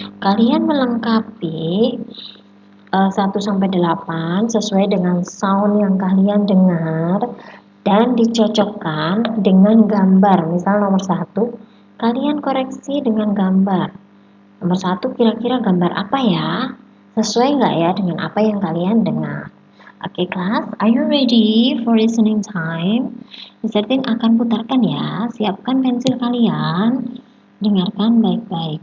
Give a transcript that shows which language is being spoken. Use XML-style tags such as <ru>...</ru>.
<id>Kalian melengkapi 1-8 sesuai dengan sound yang kalian dengar dan dicocokkan dengan gambar. Misal nomor 1, kalian koreksi dengan gambar. Nomor 1, kira-kira gambar apa ya? Sesuai nggak ya dengan apa yang kalian dengar?</id> <en>Oke, kelas, are you ready for listening time?</en> <id>Misalnya akan putarkan ya, siapkan pensil kalian, dengarkan baik-baik.</id>